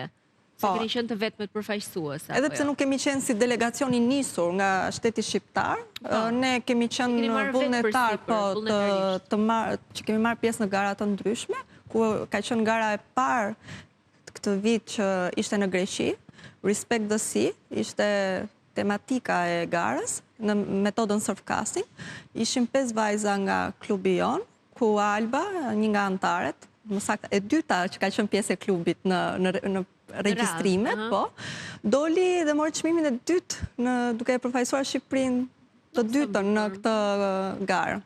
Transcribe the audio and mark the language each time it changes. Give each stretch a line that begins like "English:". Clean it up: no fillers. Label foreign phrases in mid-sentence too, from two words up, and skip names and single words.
Albanian: Se keni qenë të vetmet përfaqësuese. Edhe pse nuk kemi qenë si delegacion i nisur nga shteti shqiptar, ne kemi qenë vullnetar që kemi marrë pjesë në gara të ndryshme, ku ka qenë gara e parë këtë vit që ishte në Greqi. Respect the Sea, ishte tematika e garës, në metodën surfcasting. Ishim 5 vajza nga klubi jon, ku Alba, një nga antaret, më saktë e dyta që ka qenë pjesë e klubit në regjistrimet, po, doli dhe mori çmimin e dytë duke e përfaqësuar Shqipërinë të dytën në këtë garë.